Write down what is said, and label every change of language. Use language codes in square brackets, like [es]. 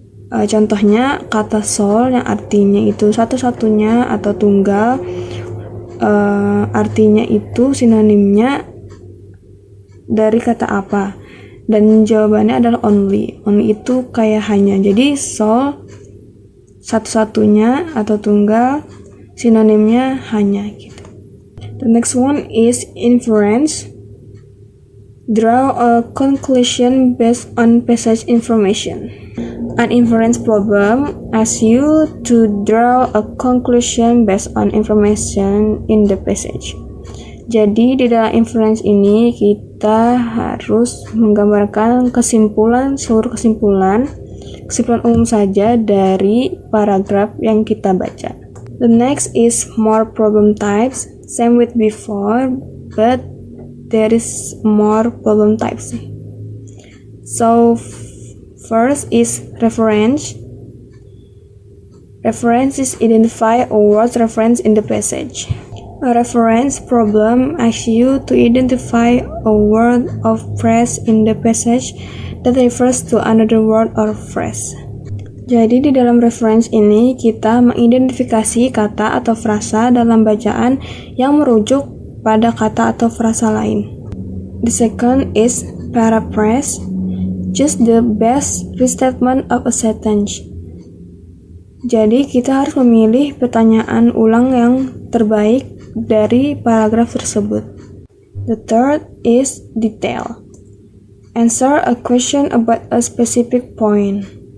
[id] Contohnya kata sole yang artinya itu satu-satunya atau tunggal, artinya itu sinonimnya dari kata apa? Dan jawabannya adalah only. Only itu kayak hanya. Jadi sole satu-satunya atau tunggal, sinonimnya hanya gitu. [en] The next one is inference. Draw a conclusion based on passage information. An inference problem asks you to draw a conclusion based on information in the passage. [id] Jadi di dalam inference ini kita harus menggambarkan seluruh kesimpulan umum saja dari paragraf yang kita baca. [en] The next is more problem types. Same with before, but there is more problem types. So first is reference. Reference is identify a word reference in the passage. A reference problem asks you to identify a word or phrase in the passage that refers to another word or phrase. [id] Jadi di dalam reference ini kita mengidentifikasi kata atau frasa dalam bacaan yang merujuk pada kata atau frasa lain. [en] The second is paraphrase. Choose the best restatement of a sentence. [id] Jadi kita harus memilih pertanyaan ulang yang terbaik dari paragraf tersebut. [en] The third is detail. Answer a question about a specific point.